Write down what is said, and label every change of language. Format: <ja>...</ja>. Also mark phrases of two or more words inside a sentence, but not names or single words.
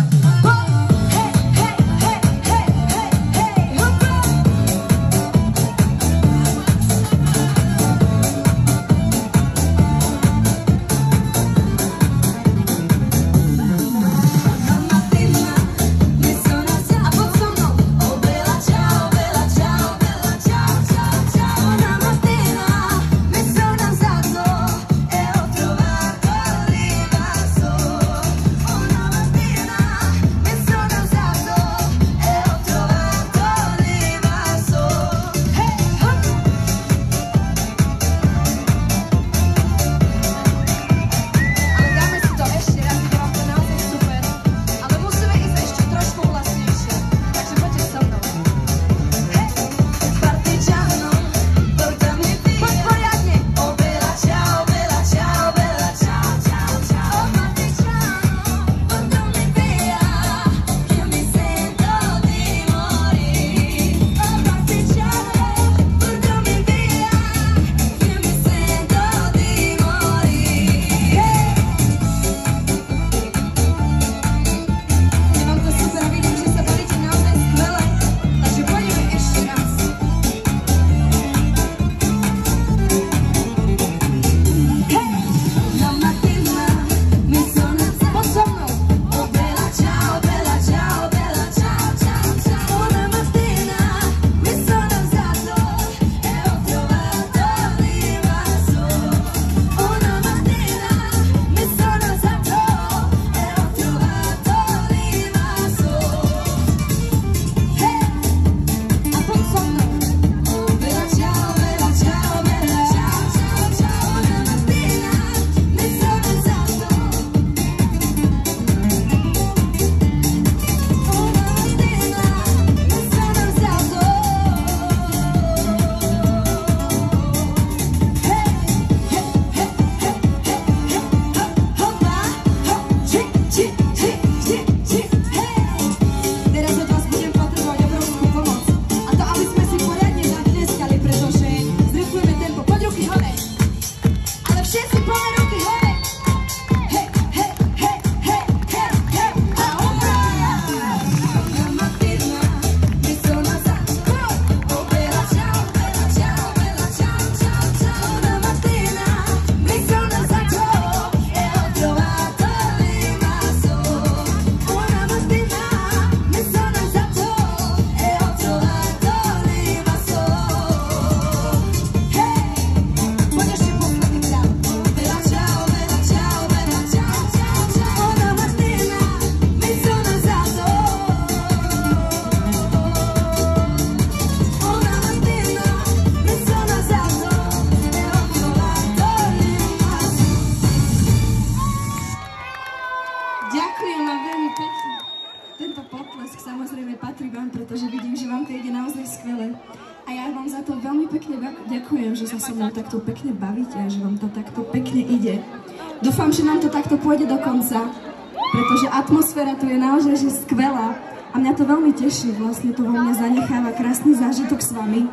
<sk>Hej, hej, hej, hej, hej, hej, hopa! A poď so mnou.</sk> <it>Oh, bella ciao, bella ciao, bella ciao, ciao, ciao. Una mattina mi sono alzato e ho trovato l'invaso. Una mattina mi sono alzato e ho trovato l'invaso. Hey, hop!</it> <sk>Ale dáme si to ešte raz, ide vám to naozaj super. Ale musíme ísť ešte trošku hlasnejšie. Takže poďte so mnou. Hej!</sk> <it>Partigiano, portami via.</it> <sk>Poď poriadne.</sk> <it>Oh, bella ciao, bella ciao, bella ciao, ciao, ciao. Oh, partigiano, portami via. Che mi sento di morire. Oh, partigiano, portami via. Che mi sento di morire. Hej!</it> <sk>Je vám to super a vidím, že sa bavíte naozaj skvele. Takže poďme ešte raz. Hej!</sk> <it>La mattina mi sono alzata.</it> <sk>Poď so mnou.</sk> <it>Oh, bella ciao, bella ciao, bella ciao, ciao, ciao. Una mattina mi sono alzato e ho trovato l'invaso. Una mattina mi sono alzato e ho trovato l'invaso.</it> <sk>Hey! A poď so mnou.</sk> <it>Oh, bella ciao, bella ciao, bella ciao, ciao, ciao. Una mattina mi sono alzato. Una mattina mi sono alzato. Hey, hey, hey, hey, hey, hey, hoppa, hop, chi, chi, chi, chi, chi, hej.</it> <sk>Teraz od vás budem potrebovať obrovskú pomoc. A to, aby sme si poriadne zatlieskali, pretože zrychlujeme tempo. Poď ruky hore. Ale všetci poďme ruky hore. Hej, hej, hej, hej, hej, hej. A umrá.</sk> <it>La mattina mi sono alzato. Oh, bella ciao, bella ciao, bella ciao, ciao, ciao. Una mattina mi sono alzato e ho trovato l'invaso. Una mattina mi sono alzato e ho trovato l'invaso.</it> <sk>Hey! Poď ešte pokladný krát.</sk> <it>Bella ciao, bella ciao, bella ciao, ciao, ciao. Una mattina mi sono alzato. Una mattina mi sono alzato e ho trovato l'invaso.</it> <sk>Ďakujem vám veľmi pekne. Tento potlesk samozrejme patrí vám, pretože vidím, že vám to ide naozaj skvelé. A ja vám za to veľmi pekne ďakujem, že sa so mnou takto pekne bavíte a že vám to takto pekne ide. Dúfam, že nám to takto pôjde do konca, pretože atmosféra tu je naozaj že skvelá a mňa to veľmi teší, vlastne to vo mne zanecháva krásny zážitok s vami.</sk>